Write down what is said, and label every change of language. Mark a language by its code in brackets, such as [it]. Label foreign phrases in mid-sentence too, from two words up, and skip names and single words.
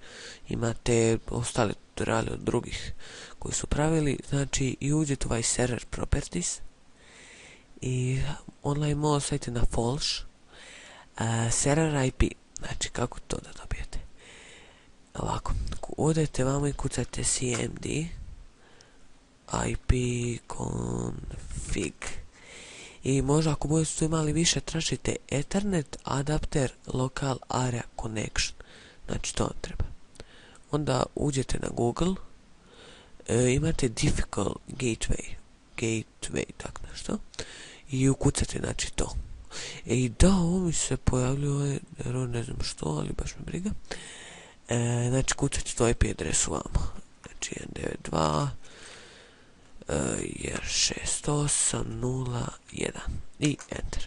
[hr] Imate ostale tutoriale od drugih koji su pravili, znači i uđete u ovaj [en] server properties [hr] i [en] online modo [hr] stavite na false. [en] Server IP, [hr] znači kako to da dobijete? Ovako, odete vamo i kucate cmd IP config i možda ako budete imali više tražite [en] Ethernet adapter local area connection, [hr] znači to vam treba. Onda uđete na Google, imate [en] difficult gateway [hr] tak nešto i ukucate znači to. I da, ovo mi se pojavljuje, ne znam što, ali baš me briga. Znači, kucati tu IP adresu vamo. Znači, 192.168.0.1 i enter.